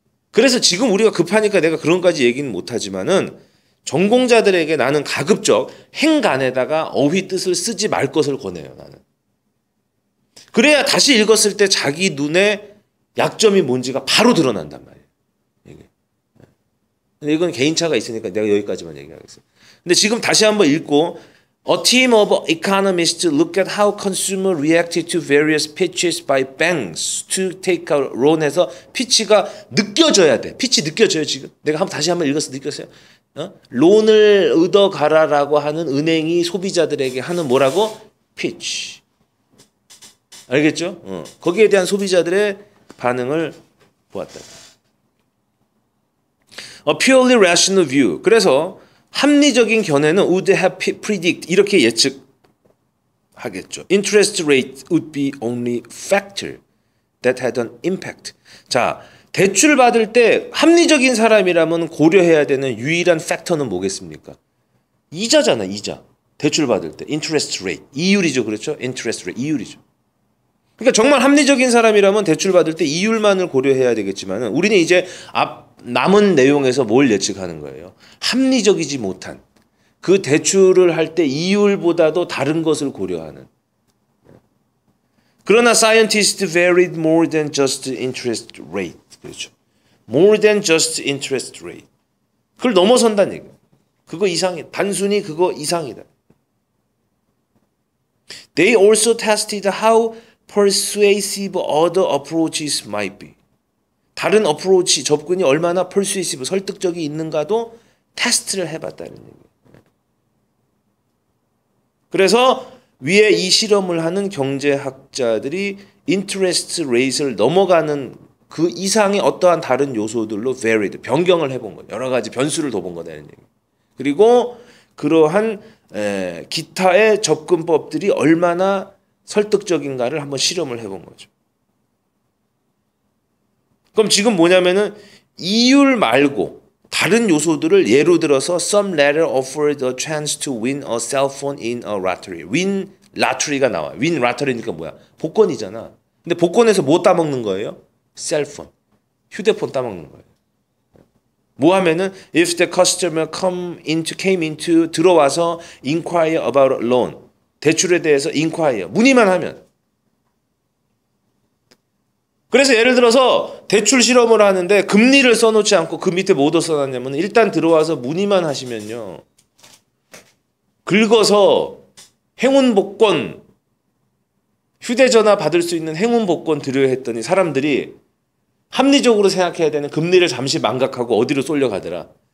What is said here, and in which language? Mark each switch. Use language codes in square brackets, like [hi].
[ko] 그래서 지금 우리가 급하니까 내가 그런 까지 얘기는 못하지만은 전공자들에게 나는 가급적 행간에다가 어휘 뜻을 쓰지 말 것을 권해요. 나는. 그래야 다시 읽었을 때 자기 눈에 약점이 뭔지가 바로 드러난단 말이에요. 이게. 근데 이건 개인차가 있으니까 내가 여기까지만 얘기하겠습니다. 근데 지금 다시 한번 읽고 [en] A team of economists look at how consumers reacted to various pitches by banks to take out loan [ko] 해서 피치가 느껴져야 돼. 피치 느껴져요 지금. 내가 다시 한번 읽어서 느꼈어요. 론을 얻어가라라고 하는 은행이 소비자들에게 하는 뭐라고? 피치. 알겠죠? 거기에 대한 소비자들의 반응을 보았다. [en] A purely rational view. [ko] 그래서 합리적인 견해는 [en] would have predict [ko] 이렇게 예측하겠죠. [en] Interest rate would be only factor that had an impact. [ko] 자, 대출 받을 때 합리적인 사람이라면 고려해야 되는 유일한 팩터는 뭐겠습니까? 이자잖아, 이자. 대출 받을 때 interest rate 이율이죠, 그렇죠? interest rate 이율이죠. 그러니까 정말 합리적인 사람이라면 대출 받을 때 이율만을 고려해야 되겠지만은 우리는 이제 남은 내용에서 뭘 예측하는 거예요? 합리적이지 못한 그 대출을 할 때 이율보다도 다른 것을 고려하는. 그러나 [en] scientists varied more than just interest rate. [ko] 그렇죠. [en] More than just interest rate. [ko] 그걸 넘어선다는 얘기예요. 그거 이상이다. 단순히 그거 이상이다. [en] They also tested how persuasive other approaches might be. [ko] 다른 어프로치, 접근이 얼마나 persuasive, 설득적이 있는가도 테스트를 해봤다는 얘기예요. 그래서 위에 이 실험을 하는 경제학자들이 interest rate를 넘어가는 그 이상의 어떠한 다른 요소들로 varied, 변경을 해본 거예요. 여러 가지 변수를 둬본 거다는 얘기예요. 그리고 그러한 기타의 접근법들이 얼마나 설득적인가를 한번 실험을 해본 거죠. 그럼 지금 뭐냐면은 이율 말고 다른 요소들을 예로 들어서 [en] some letter offered a chance to win a cell phone in a lottery. win lottery [ko] 가 나와. win lottery니까 뭐야? 복권이잖아. 근데 복권에서 뭐 따먹는 거예요? 셀폰, 휴대폰 따먹는 거예요. 뭐 하면은 [en] if the customer came into [ko] 들어와서 [en] inquire about a loan, [ko] 대출에 대해서 [en] inquire, [ko] 문의만 하면. 그래서 예를 들어서 대출 실험을 하는데 금리를 써놓지 않고 그 밑에 뭐도 써놨냐면 일단 들어와서 문의만 하시면요, 긁어서 행운복권, 휴대전화 받을 수 있는 행운복권 드려야 했더니 사람들이 합리적으로 생각해야 되는 금리를 잠시 망각하고 어디로 쏠려가더라.